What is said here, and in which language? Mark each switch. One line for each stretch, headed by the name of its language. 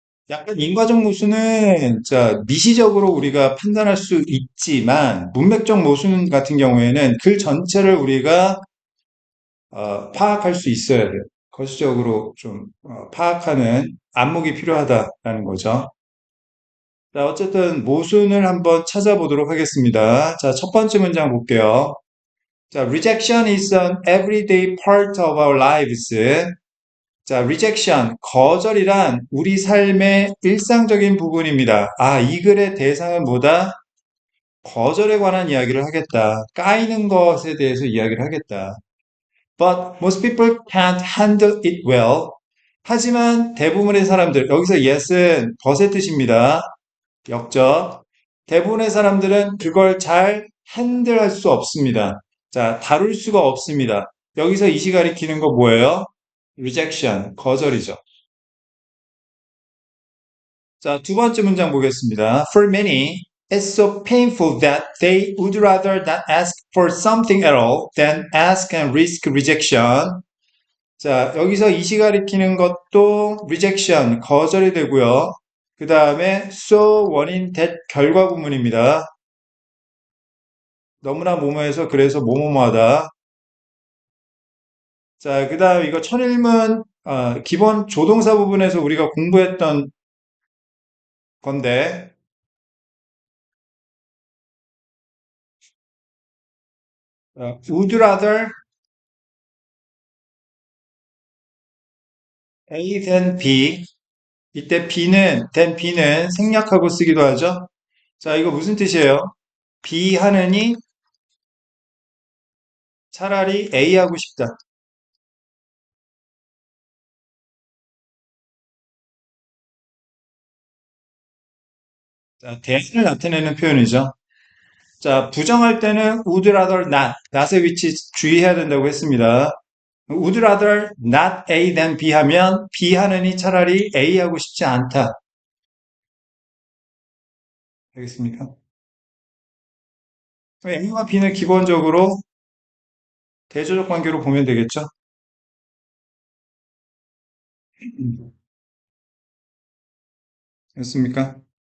Korean: 약간 인과적 모순은 자, 미시적으로 우리가 판단할 수 있지만 문맥적 모순 같은 경우에는 글 전체를 우리가 파악할 수 있어야 돼요. 거시적으로 좀 파악하는 안목이 필요하다라는 거죠. 자, 어쨌든 모순을 한번 찾아보도록 하겠습니다. 자, 첫 번째 문장 볼게요.
English: 자, rejection is an everyday part of our lives.
Korean: 자, rejection, 거절이란 우리 삶의 일상적인 부분입니다. 아, 이 글의 대상은 뭐다? 거절에 관한 이야기를 하겠다. 까이는 것에 대해서 이야기를 하겠다.
English: But most people can't handle it well.
Korean: 하지만 대부분의 사람들, 여기서 yes은 벗의 뜻입니다. 역적. 대부분의 사람들은 그걸 잘 핸들할 수 없습니다. 자, 다룰 수가 없습니다. 여기서 이시 가리키는 거 뭐예요? rejection, 거절이죠. 자, 두 번째 문장 보겠습니다.
English: For many, it's so painful that they would rather not ask for something at all than ask and risk rejection.
Korean: 자, 여기서 이시 가리키는 것도 rejection, 거절이 되고요. 그 다음에 so 원인 that 결과 구문입니다. 너무나 뭐뭐해서 그래서 뭐뭐하다. 자, 그 다음 이거 천일문 기본 조동사 부분에서 우리가 공부했던 건데
English: would rather A than B.
Korean: 이때 than B는 생략하고 쓰기도 하죠. 자, 이거 무슨 뜻이에요? B 하느니 차라리 A 하고 싶다. 자, 대안을 나타내는 표현이죠. 자, 부정할 때는
English: would rather not
Korean: 의 위치 주의해야 된다고 했습니다.
English: would rather not A than B
Korean: 하면 B 하느니 차라리 A 하고 싶지 않다. 알겠습니까? A와 B는 기본적으로 대조적 관계로 보면 되겠죠? 됐습니까?